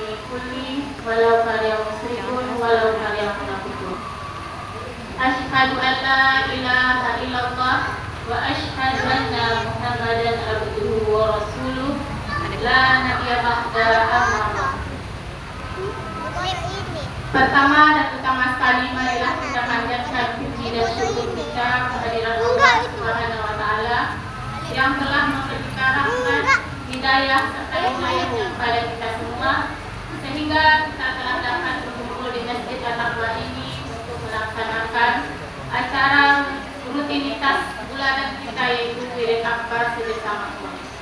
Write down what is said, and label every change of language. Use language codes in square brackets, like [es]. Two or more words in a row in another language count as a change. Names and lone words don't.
[ar] كله ولو كره المشركون ولو كره المنافقون. أشهد أن لا إله إلا الله وأشهد أن محمدا عبده ورسوله لا نبي بعد أما. [id] Pertama dan utama sekali marilah kita panjatkan puji dan syukur kita kehadirat Allah [ar] سبحانه وتعالى [id] yang telah memberikan rahmat, hidayah serta inayahnya kepada kita semua sehingga kita telah dapat berkumpul di Masjid At-Taqwa ini untuk melaksanakan acara rutinitas bulanan kita yaitu wirid akbar bersama Allah.